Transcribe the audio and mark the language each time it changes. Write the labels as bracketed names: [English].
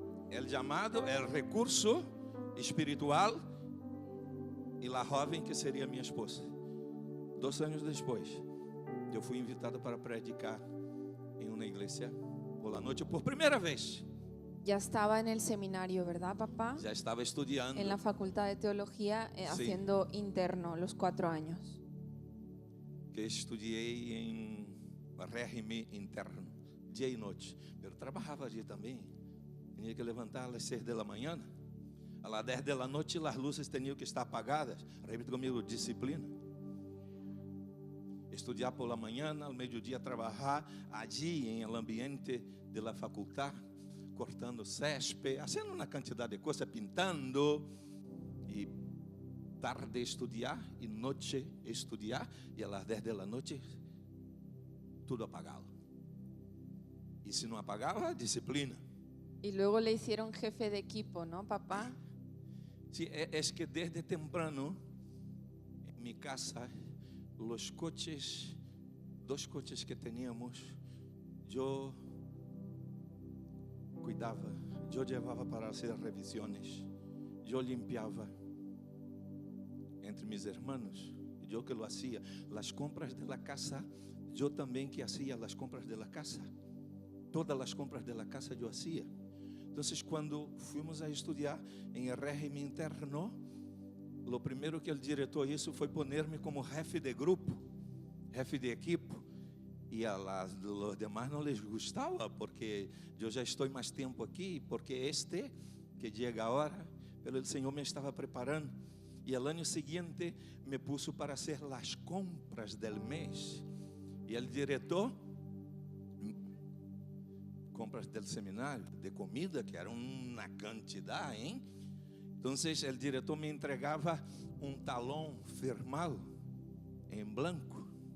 [Spanish] El llamado, el recurso espiritual [Portuguese] e a jovem que seria minha esposa. 2 anos depois, eu fui invitado para predicar em uma igreja [Spanish] por la [Portuguese] noite por primeira vez. [Spanish] Ya estaba en el seminario, ¿verdad, papá? [Portuguese] Já estava estudando. [Spanish] En la facultad de teología, haciendo interno los 4 años. [Portuguese] Que estudei em régimen interno, dia e noite. Eu trabalhava ali também. Tinha que levantar às 6 da manhã. Às 10 da noite, as luzes tinham que estar apagadas. Repita comigo, disciplina. Estudar [Spanish] por la [Portuguese] manhã, ao meio-dia trabalhar [Spanish] allí em el ambiente de la facultad, [Portuguese] cortando césped, fazendo uma quantidade de coisas, pintando. E tarde estudar e noite estudar. E às 10 da noite, tudo apagado. E se não apagava, disciplina. [Spanish] Y luego le hicieron jefe de equipo, ¿no, papá? Sí, es que desde temprano, en mi casa, los coches, 2 coches que teníamos, yo cuidaba, yo llevaba para hacer revisiones, yo limpiaba entre mis hermanos, yo que lo hacía. Las compras de la casa, yo también que hacía las compras de la casa. Todas las compras de la casa yo hacía. Entonces, cuando fuimos a estudiar en el régimen interno, lo primero que el director hizo fue ponerme como jefe de grupo, jefe de equipo. Y a los demás no les gustaba, porque yo ya estoy más tiempo aquí, porque que llega ahora, pero el Señor me estaba preparando. Y el año siguiente me puso para hacer las compras del mes. Y el director, compras del seminario, de comida, [Portuguese] que era uma cantidade, hein? Então, o diretor me entregava talão firmado em branco.